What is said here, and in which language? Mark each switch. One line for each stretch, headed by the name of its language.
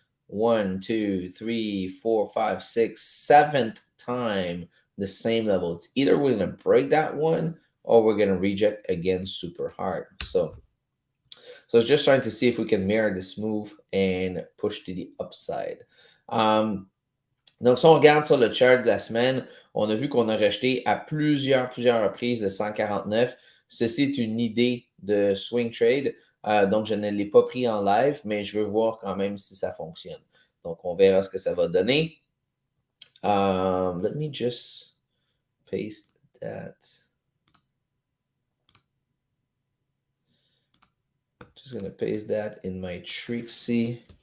English: 1, 2, 3, 4, 5, 6, 7th time the same level. It's either we're gonna break that one or we're gonna reject again super hard. So it's just trying to see if we can mirror this move and push to the upside.
French: Donc, si on regarde sur le chart de la semaine, on a vu qu'on a rejeté à plusieurs reprises le 149. Ceci est une idée de swing trade. Donc, je ne l'ai pas pris en live, mais je veux voir quand même si ça fonctionne. Donc, on verra ce que ça va donner.
English: Let me just paste that. Just just going to paste that in my Trixie.